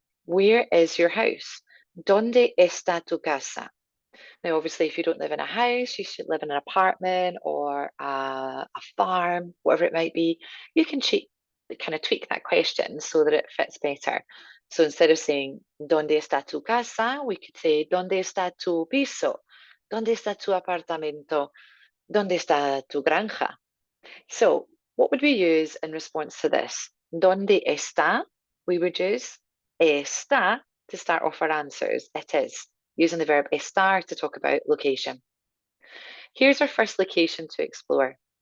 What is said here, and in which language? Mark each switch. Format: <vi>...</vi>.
<en>Where is your house?</en> <es>¿Dónde está tu casa?</es> <en>Now, obviously, if you don't live in a house, you should live in an apartment or a farm, whatever it might be. You can kind of tweak that question so that it fits better. So instead of saying</en> <es>¿Dónde está tu casa? We could say ¿Dónde está tu piso? ¿Dónde está tu apartamento? ¿Dónde está tu granja?</es> <en>So, what would we use in response to this?</en> <es>¿Dónde está?</es> <en>We would use está to start off our answers. It is, using the verb estar to talk about location. Here's our first location to explore.</en>